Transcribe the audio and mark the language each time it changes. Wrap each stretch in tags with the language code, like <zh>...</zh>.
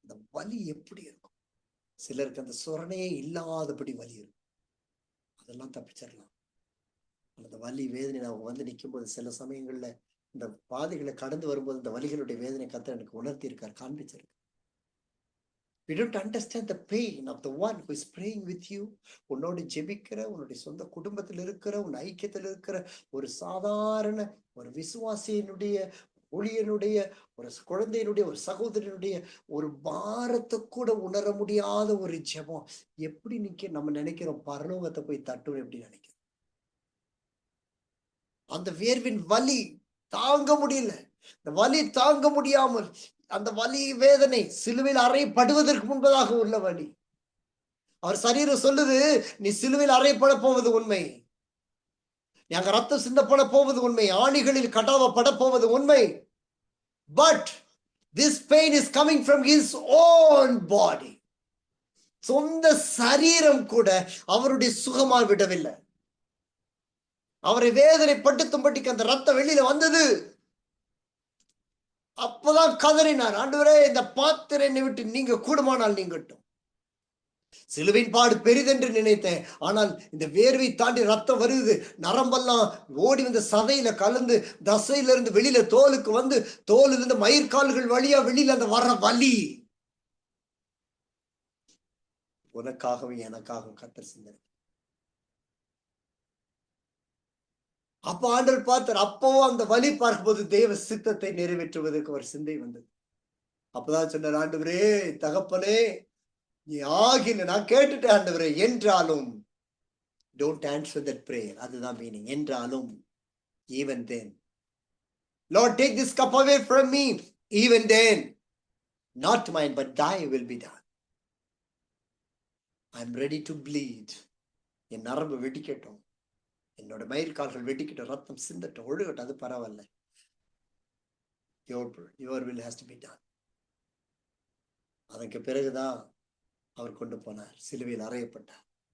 <ta>இந்த வலி எப்படி இருக்கும்? சிலருக்கு அந்த சுரணையே இல்லாதபடி வலி இருக்கும். அதெல்லாம் தப்பிச்சிடலாம். அந்த வலி வேதனை அவங்க வந்து நிற்கும் போது, சில சமயங்கள்ல இந்த பாதைகளை கடந்து வரும்போது இந்த வலிகளுடைய வேதனை கர்த்தர் எனக்கு உணர்த்தி இருக்கார், காண்பிச்சிருக்கு.</ta> <en>We don't understand the pain of the one who is praying with you.</en> <ta>உன்னோடு ஜெபிக்கிற, உன்னுடைய சொந்த குடும்பத்தில் இருக்கிற, உன் ஐக்கியத்தில் இருக்கிற ஒரு சாதாரண ஒரு விசுவாசியினுடைய, ஊழியனுடைய, ஒரு குழந்தையினுடைய, ஒரு சகோதரனுடைய ஒரு பாரத்தை கூட உணர முடியாத ஒரு ஜெபம் எப்படி நம்ம நினைக்கிறோம் பரலோகத்தை போய் தட்டும் எப்படி நினைக்கிறோம். அந்த வேர்வின் வலி தாங்க முடியல. இந்த வலி தாங்க முடியாமல், அந்த வலி வேதனை சிலுவையில் அறையப்படுவதற்கு முன்பதாக உள்ள வலி. அவர் சரீரம் சொல்லுது, நீ சிலுவையில் அறையப்பட போவது உண்மை, நாங்க ரத்தம் சிந்தப்பட போவது உண்மை, ஆணிகளில் கடாவப்பட போவது உண்மை.</ta> <en>But this pain is coming from his own body.</en> <ta>சொந்த சரீரம் கூட அவருடைய சுகமா விடவில்லை. அவரை வேதனை பட்டுத்தும்படிக்கு அந்த ரத்தம் வெளியில வந்தது. அப்பதான் கதறினார், ஆண்டவரே, இந்த பாத்திரம் என்னை விட்டு நீங்க கூடுமானால் நீங்கட்டும். சிலுவையின் பாடு பெரிதென்று நினைத்தேன், ஆனால் இந்த வேர்வை தாண்டி ரத்தம் வருது, நரம்பெல்லாம் ஓடி வந்து சதையில கலந்து தசையில இருந்து வெளியில தோலுக்கு வந்து, தோல் இருந்து மயிர்கால்கள் வழியா வெளியில அந்த வர்ற வலி உனக்காகவும் எனக்காகவும் கர்த்தர் சிந்தனை. அப்ப ஆண்டவர் பார்த்தார். அப்பவும் அந்த வலி பார்க்கும்போது தேவ சித்தத்தை நிறைவேற்றுவதற்கு ஒரு சிந்தை வந்தது. அப்பதான் சொன்னார், ஆண்டவரே, தகப்பனே, நீ ஆகின நான் கேட்டுட்டேன் ஆண்டவரே, என்றாலும்</ta> <en>Don't answer that prayer.</en> <ta>அதுதான்</ta> <en>Meaning.</en> <ta>என்றாலும்</ta> <en>even then. Lord, take this cup away from me. Even then, not mine, but thy will be done. I'm ready to bleed.</en> <ta>என் நரம்பு வெடிக்கட்டும், என்னோட மயிர் கால்கள் வெடிக்கட்டும், ரத்தம் சிந்தட்டும், ஒழுகட்டும், அது பரவாயில்ல.</ta> <en>Your will has to be done.</en> <ta>அதற்கு பிறகுதான் அவர் கொண்டு போனார், சிலுவையில் அறையப்பட்டார்.</ta>